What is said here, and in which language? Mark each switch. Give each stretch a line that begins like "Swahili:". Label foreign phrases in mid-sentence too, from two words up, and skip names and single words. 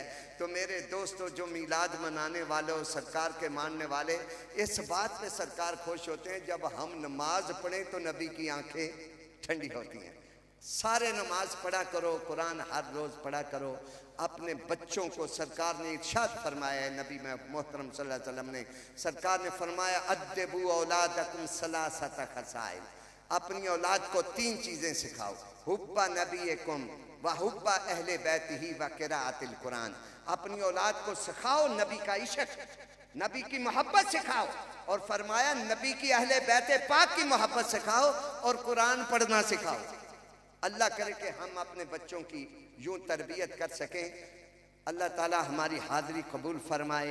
Hindi: तो मेरे दोस्तों जो मीलाद मनाने वाले और सरकार के मानने वाले, इस बात पे सरकार खुश होते हैं जब हम नमाज पढ़ें तो नबी की आंखें ठंडी होती हैं। सारे नमाज पढ़ा करो, कुरान हर रोज़ पढ़ा करो। अपने बच्चों को सरकार ने इरशाद फरमाया है, नबी मोहतरम
Arabic: صلى الله عليه وسلم
Hindi: ने, सरकार ने फरमाया
Arabic: أدبوا أولادكم ثلاث خصال,
Hindi: अपनी औलाद को 3 चीज़ें सिखाओ,
Arabic: حب نبيكم وحب أهل بيته وقراءة القرآن.
Hindi: अपनी औलाद को सिखाओ नबी का इश्क, नबी की मोहब्बत सिखाओ, और फरमाया नबी की अहले बैत पाक की मोहब्बत सिखाओ और कुरान पढ़ना सिखाओ। अल्लाह करे कि हम अपने बच्चों की यूँ तरबियत कर सकें। अल्लाह ताला हमारी हाज़िरी कबूल फरमाए।